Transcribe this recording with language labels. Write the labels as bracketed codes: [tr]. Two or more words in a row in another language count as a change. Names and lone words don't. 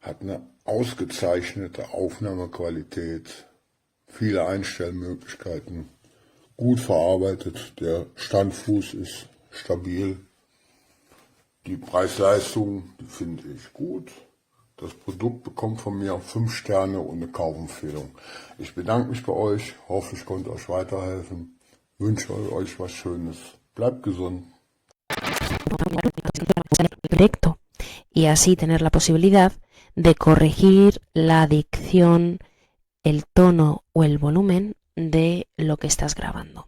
[de] hat eine ausgezeichnete Aufnahmequalität, viele Einstellmöglichkeiten, gut verarbeitet, der Standfuß ist stabil, die Preis-Leistung, die finde ich gut. Das Produkt bekommt von mir 5 Sterne und eine Kaufempfehlung. Ich bedanke mich bei euch, hoffe ich konnte euch weiterhelfen, wünsche euch was Schönes, bleibt gesund. [es] Directo y así tener la posibilidad de corregir la dicción, el tono o el volumen de lo que estás grabando.